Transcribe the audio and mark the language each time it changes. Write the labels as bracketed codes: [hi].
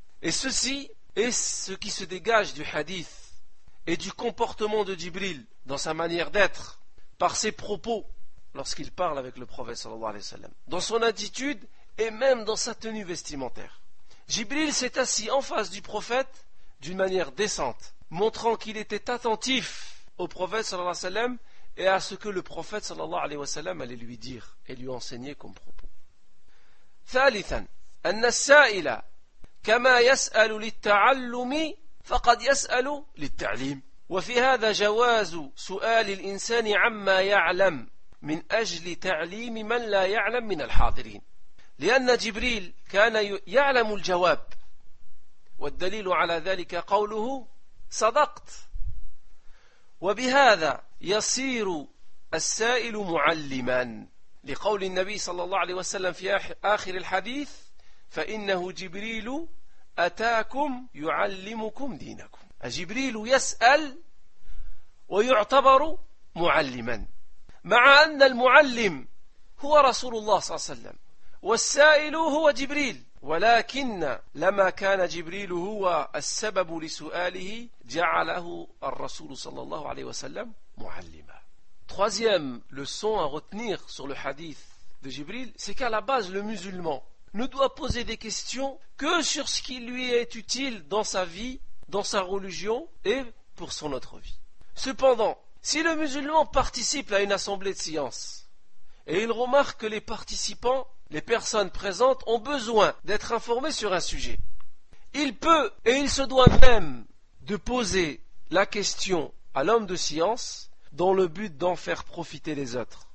[fr] Et ceci est ce qui se dégage du hadith et du comportement de Jibril dans sa manière d'être, par ses propos lorsqu'il parle avec le prophète sallallahu alayhi wa sallam, dans son attitude et même dans sa tenue vestimentaire. Jibril s'est assis en face du prophète d'une manière décente, montrant qu'il était attentif au prophète sallallahu alayhi wa sallam et à ce que le prophète sallallahu alayhi wa sallam allait lui dire et lui enseigner comme propos. [ar] ثالثا أن السائل كما يسأل للتعلم فقد يسأل للتعليم وفي هذا جواز سؤال الإنسان عما يعلم من أجل تعليم من لا يعلم من الحاضرين لأن جبريل كان يعلم الجواب والدليل على ذلك قوله صدقت وبهذا يصير السائل معلما لقول النبي صلى الله عليه وسلم في آخر الحديث فإنه جبريل أتاكم يعلمكم دينكم. جبريل يسأل ويعتبر معلما، مع أن المعلم هو رسول الله صلى الله عليه وسلم والسائل هو جبريل، ولكن لما كان جبريل هو السبب لسؤاله جعله الرسول صلى الله عليه وسلم معلما. [fr] Troisième leçon à retenir sur le hadith de Jibril, c'est qu'à la base, le musulman ne doit poser des questions que sur ce qui lui est utile dans sa vie, dans sa religion et pour son autre vie. Cependant, si le musulman participe à une assemblée de science et il remarque que les participants, les personnes présentes, ont besoin d'être informés sur un sujet, il peut et il se doit même de poser la question à l'homme de science dans le but d'en faire profiter les autres.